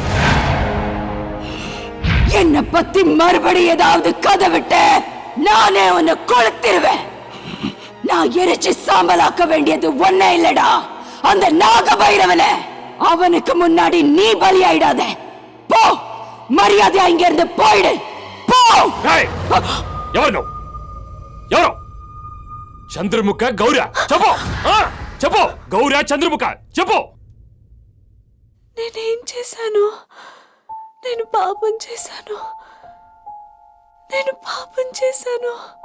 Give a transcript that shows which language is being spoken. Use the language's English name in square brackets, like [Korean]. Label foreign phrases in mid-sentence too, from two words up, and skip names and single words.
[Tamil] என்ன பத்தி மறுபடி ஏதாவது கதை விட்ட நானே உன்னை கொளுத்திருவேன். நான் எரிச்சு சாம்பலாக்க வேண்டியது ஒன்னே இல்லடா, அந்த நாகபைரவனை. அவனுக்கு முன்னாடி நீ பலியாயிடாத. போ, మర్యాద ఇங்க இருந்து போயிடு. போ. [Telugu] ఎవరు ఎవరు? చంద్రముఖ గౌరా? చెప్పు, చెప్పు. గౌరా చంద్రముఖ చెప్పు. నేనేం చేశాను? నేను పాపం చేశాను. నేను పాపం చేశాను.